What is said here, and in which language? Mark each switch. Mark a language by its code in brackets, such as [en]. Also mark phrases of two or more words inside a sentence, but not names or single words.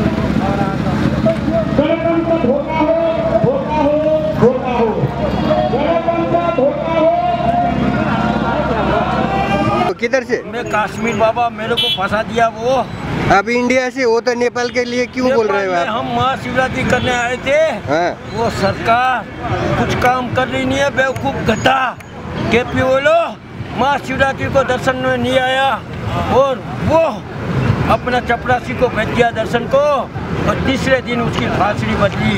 [ne] गणतन्त्र धोका हो, धोका हो, धोका हो। गणतन्त्र धोका हो। [hi] किधर से? मैं कश्मीर बाबा, मेरे को फंसा दिया वो। आप इंडिया से हो तो नेपाल के लिए क्यों बोल रहे हो आप? हम महाशिवरात्रि करने आए थे। हाँ। वो सरकार कुछ काम कर रही नहीं है, बेवकूफ घटा केपी बोलो महाशिवरात्रि को दर्शन में नहीं आया और वो अपना चपरासी को भेज दिया दर्शन को और तीसरे दिन उसकी फांसी बदली।